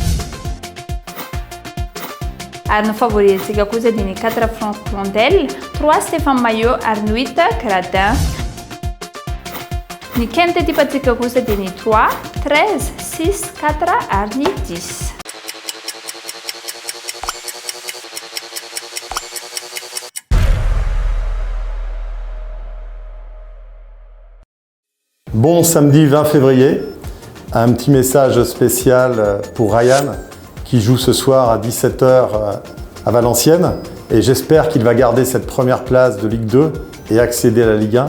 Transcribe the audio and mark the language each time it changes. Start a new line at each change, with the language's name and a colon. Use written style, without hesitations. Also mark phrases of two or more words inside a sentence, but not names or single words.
Malagasy: Ary ny favori atsika kosa dia ny 4 Florent Blondel, 3 Stéphane Maillot ary ny 8 Gradin. Ny
French: quinte type
Malagasy: atsika kosa dia ny 3, 13, 6, 4 ary ny 10.
French: Bon samedi 20 février, un petit message spécial pour Ryan qui joue ce soir à 17h à Valenciennes et j'espère qu'il va garder cette première place de Ligue 2 et accéder à la Ligue 1.